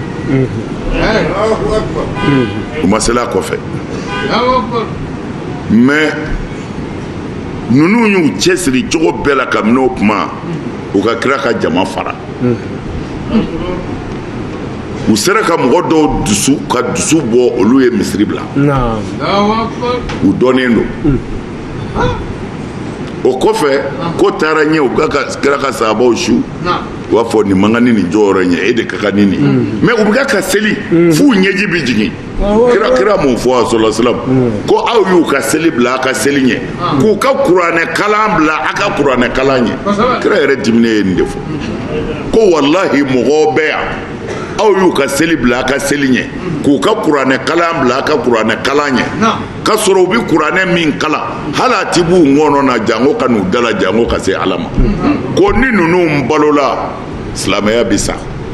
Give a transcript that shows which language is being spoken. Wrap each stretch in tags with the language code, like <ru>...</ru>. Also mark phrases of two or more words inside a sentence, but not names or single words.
<bm>mais ninnu y'u cɛsiri cogo bɛɛ la kabini o kuma u ka kira ka jama fara u sera ka mɔgɔ dɔw dusu bɔ olu ye misiri bila u dɔnnen don o kɔfɛ ko taara ɲɛ u ka kira ka sahabaw su u b'a fɔ nin man kan ni nin jɔyɔrɔ ɲɛ e de ka kan ni nin mais u bɛ ka seli f'u ɲɛji bɛ jigin kira m'o fɔ</bm> <ar>صلى الله عليه وسلم</ar> <bm>ko aw y'u ka seli bila a ka seli ɲɛ k'u ka kuranɛ kalan bila a ka kuranɛ kalan ɲɛ kira yɛrɛ diminen ye nin de fɔ ko walahi mɔgɔw bɛ yan aw y'u ka seli bila a ka seli ɲɛ k'u ka kuranɛ kalan bila a ka kuranɛ kalan ɲɛ ka sɔrɔ u bɛ kuranɛ min kalan hali a ti b'u ŋɔnɔ na jango ka n'u dala jango ka se ala ma ko ni ninnu balola silamɛya bɛ sa</bm>